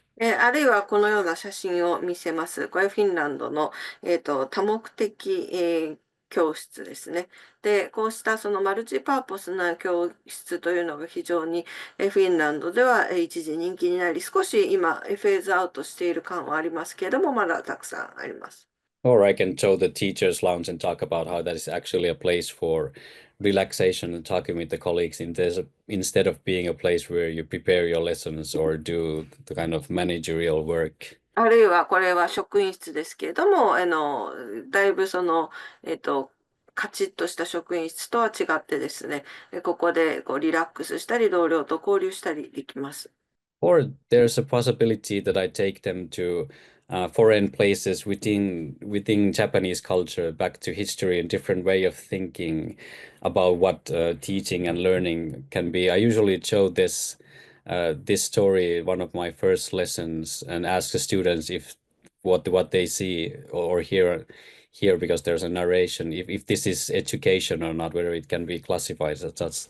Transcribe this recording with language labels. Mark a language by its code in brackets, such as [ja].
[ja] あるいはこのような写真を見せます。これフィンランドの、多目的、教室ですね。で、こうしたそのマルチパーポスな教室というのが非常にフィンランドでは一時人気になり、少し今フェーズアウトしている感はありますけれども、まだたくさんあります。 [en] Or I can show the teachers lounge and talk about how that is actually a place for relaxation and talking with the colleagues instead of being a place where you prepare your lessons or do the kind of managerial work. [ja] あるいはこれは職員室ですけれども、だいぶその、カチッとした職員室とは違ってですね、ここでこうリラックスしたり、同僚と交流したりできます。 [en] Or there's a possibility that I take them to foreign places within Japanese culture, back to history and different way of thinking about what teaching and learning can be. I usually show this story, one of my first lessons, and ask the students if what they see or hear here, because there's a narration, if this is education or not, whether it can be classified as such.